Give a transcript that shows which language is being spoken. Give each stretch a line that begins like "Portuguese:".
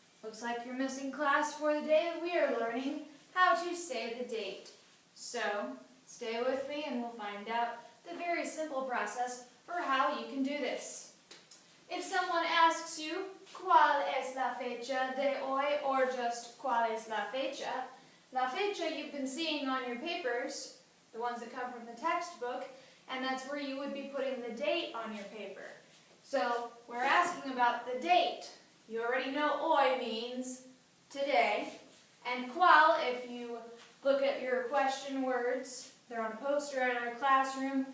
English: Looks like you're missing class for the day. We are learning how to say the date. So, stay with me and we'll find out the very simple process for how you can do this. If someone asks you,
Spanish: ¿Cuál es la fecha de hoy?
English: Or just,
Spanish: ¿Cuál es la fecha?
English: La fecha you've been seeing on your papers, the ones that come from the textbook, and that's where you would be putting the date on your paper. So, we're asking about the date. You already know hoy means today, and cuál, if you look at your question words, they're on a poster in our classroom.